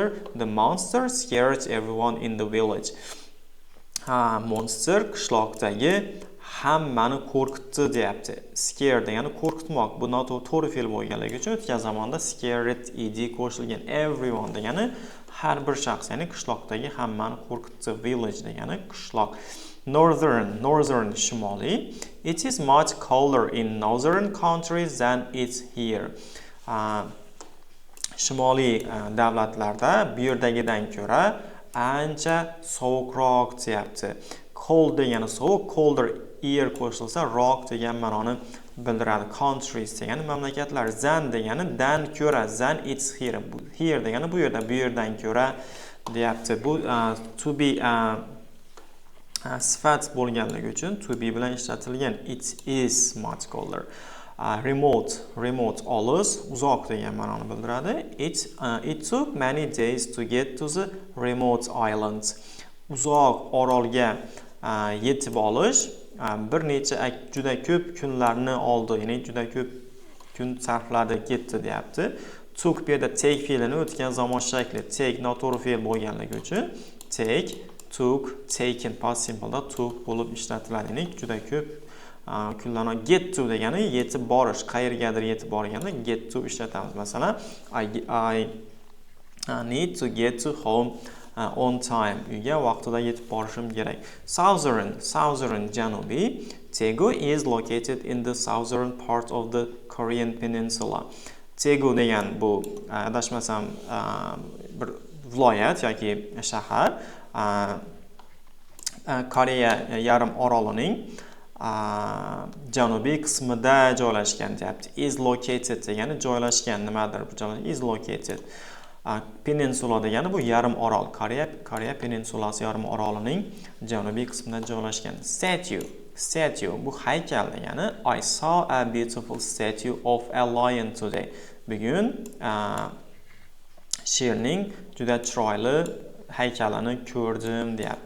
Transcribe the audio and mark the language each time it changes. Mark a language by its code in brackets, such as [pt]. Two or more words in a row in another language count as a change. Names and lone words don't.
[en] The monster scared everyone in the village. [uz] Monster qishloqdagi hammani qo'rqitdi deyapti. Scare degani qo'rqitmoq. Bu noto'g'ri fe'l bo'lganligi uchun o'tgan zamonda [en] scared ed [uz] qo'shilgan. Everyone degani har bir shaxs, ya'ni qishloqdagi hammani qo'rqitdi. Village degani qishloq. Northern shimoliy. [en] It is much colder in northern countries than it's here. [uz] Shimoliy davlatlarda bu yerdagidan ko'ra ancha sovuqroq deyapti. Cold degani sovuq, [en] colder air [uz] qo'shilsa rock degan ma'noni bildiradi. Countries degani mamlakatlar, than degani dan ko'ra, [en] than it's here. [uz] Here degani bu yerdan ko'ra deyapti. Bu [en] to be [uz] sifat bo'lganligi uchun [en] to be [uz] bilan ishlatilgan. [en] It is much colder. [uz] Remote olis, uzoq degan ma'noni bildiradi. [en] It took many days to get to the remote islands. [uz] Uzoq orolga yetib olish bir necha juda ko'p kunlarni oldi, ya'ni juda ko'p kun sarfladi, ketdi deyapti. Took bu yerda take fe'lini o'tgan zamon shakli. Take noto'g'ri fe'l bo'lganligi uchun [en] take, took, taken past simple'da took [uz] bo'lib ishlatiladi. Ya'ni juda ko'p kullanadi. [en] Get to [uz] degani yetib borish, qayergadir yetib borganda [en] get to [uz] ishlatamiz. Masalan, [en] I need to get to home on time. [uz] Uyga vaqtida yetib borishim kerak. Southern janubiy. [en] Daegu is located in the southern part of the Korean peninsula. [uz] Daegu degan bu adashmasam bir viloyat yoki shahar Koreya yarim orolining janubiy qismida joylashgan deyapti. [en] Is located [uz] degani joylashgan nimadir bu joy [en] is located. [uz] Peninsula degani bu yarim orol. Koreya peninsulasi yarim orolining janubiy qismida joylashgan. [en] Statue [uz] bu haykal degani [en] I saw a beautiful statue of a lion today. [uz] Bugun sherning juda chiroyli haykalini ko'rdim deyapti.